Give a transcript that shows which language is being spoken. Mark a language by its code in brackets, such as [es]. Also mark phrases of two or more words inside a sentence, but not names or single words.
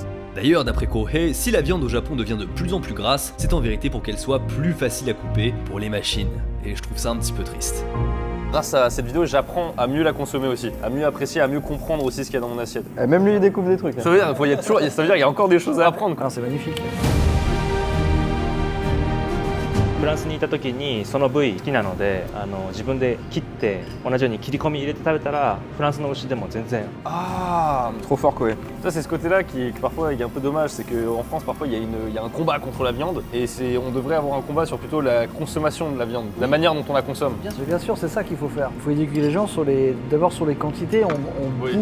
[fr] D'ailleurs, d'après Kohei, si la viande au Japon devient de plus en plus grasse, c'est en vérité pour qu'elle soit plus facile à couper pour les machines. Et je trouve ça un petit peu triste. Grâce à cette vidéo, j'apprends à mieux la consommer aussi, à mieux apprécier, à mieux comprendre aussi ce qu'il y a dans mon assiette. Et même lui il découvre des trucs. Ça veut dire qu'il y a encore des choses à apprendre. Ah, c'est magnifique. [ja] フランスにいた時にその部位好きなので自分で切って同じように切り込み入れて食べたらフランスの牛でも全然 [fr] Ah, Trop fort Kohei. ça c'est ce côté-là qui parfois est un peu dommage, c'est qu'en France parfois il y a un combat contre la viande et on devrait avoir un combat sur plutôt la consommation de la viande, la manière dont on la consomme. Bien sûr, c'est ça qu'il faut faire. Il faut éduquer les gens d'abord sur les quantités. On Oui.